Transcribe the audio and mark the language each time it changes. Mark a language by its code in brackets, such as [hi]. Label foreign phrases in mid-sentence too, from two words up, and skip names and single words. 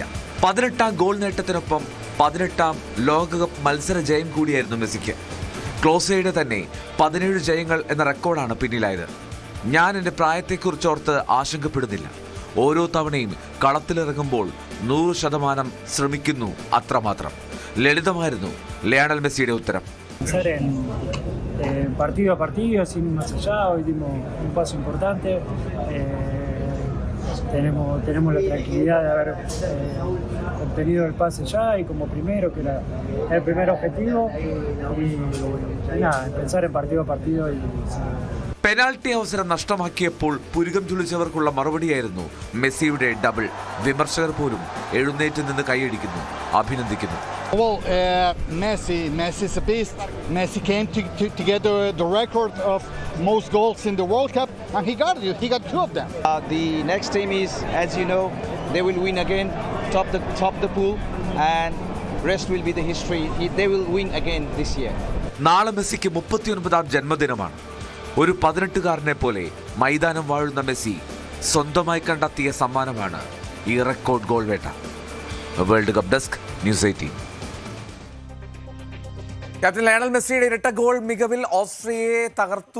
[ml] 18ാം ഗോൾ നേട്ടത്തിനൊപ്പം 18ാം ലോകകപ്പ് മത്സര ജയം കൂടിയായിരുന്നു മെസ്സിക്ക്. ക്ലോസയുടെ തന്നെ 17 ജയങ്ങൾ എന്ന റെക്കോർഡാണ് പിന്നിലായത്. ഞാൻ എൻ്റെ പ്രായത്തെക്കുറിച്ചോർത്ത് ആശങ്കപ്പെടുന്നില്ല. ഓരോ തവണയും കളത്തിലിറങ്ങുമ്പോൾ 100% ശ്രമിക്കുന്നു, അത്രമാത്രം. ലളിതമായിരുന്നു ലയണൽ മെസ്സിയുടെ ഉത്തരം. [es] Partido a partido, sin ir más allá, hoy dimos un paso importante, tenemos la tranquilidad de haber obtenido el pase ya y como primero, que era el primer objetivo, y nada, pensar en partido a partido. പെനാൽറ്റി അവസരം നഷ്ടമാക്കിയപ്പോൾ പുരുകം ചുളിച്ചവർക്കുള്ള മറുപടിയായിരുന്നു മെസ്സിയുടെ ഡബിൾ. വിമർശകർ പോലും എഴുന്നേറ്റ് നിന്ന് കൈയടിക്കുന്നു, അഭിനന്ദിക്കുന്നു. [en] Well, Messi is a beast. Messi came to get the record of most goals in the World Cup, and he got it. He got 2 of them. The next team is, as you know, they will win again, top the pool, and rest will be the history. They will win again this year. [ml] നാളെ മെസ്സിക്ക് 39ാം ജന്മദിനമാണ്. ഒരു 18കാരനെ പോലെ മൈതാനം വാഴുന്ന മെസ്സി സ്വന്തമായി കണ്ടെത്തിയ സമ്മാനമാണ് ഈ റെക്കോർഡ് ഗോൾ വേട്ട. [en] World Cup desk, [ml] ന്യൂസ് 18. ക്യാപ്റ്റൻ ലയണൽ മെസ്സിയുടെ ഇരട്ട ഗോൾ മികവിൽ ഓസ്ട്രിയയെ തകർത്തു.